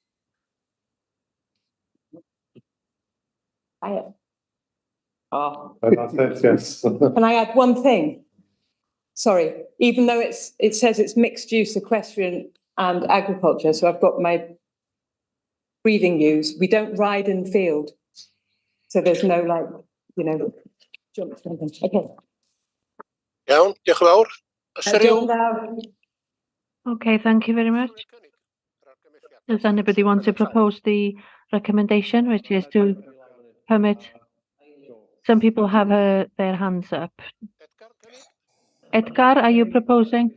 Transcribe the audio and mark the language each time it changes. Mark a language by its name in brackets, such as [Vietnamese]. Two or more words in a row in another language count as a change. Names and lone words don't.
[English] Yes. Can I add one thing? Sorry, even though it says it's mixed use equestrian and agriculture, so I've got my breathing ewes. We don't ride in the field, so there's no jumps. Okay. [Welsh] Iawn, diolch yn fawr. Oes 'na ryw- [English] Okay, thank you very much. Does anybody want to propose the recommendation, which is to permit? Some people have their hands up. Edgar, are you proposing?